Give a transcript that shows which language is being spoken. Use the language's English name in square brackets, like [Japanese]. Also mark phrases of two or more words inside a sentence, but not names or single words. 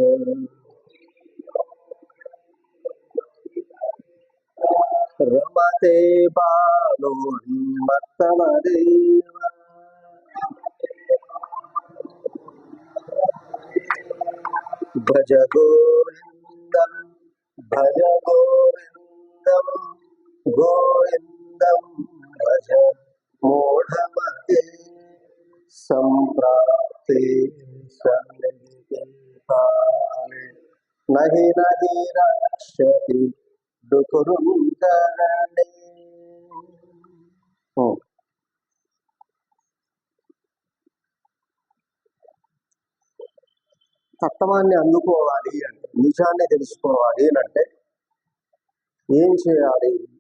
[Sanskrit] रमते बालोन्मत्तमदेव भज गोविन्दं भज गोविन्दं गोविन्दं भज मूढमते सम्प्राप्ते सन्निहिते काले నహి నహి రక్షతి డుకురుంకరణే. [Telugu] తత్వాన్ని అందుకోవాలి అంటే, నిజాన్ని తెలుసుకోవాలి అంటే ఏం చేయాలి?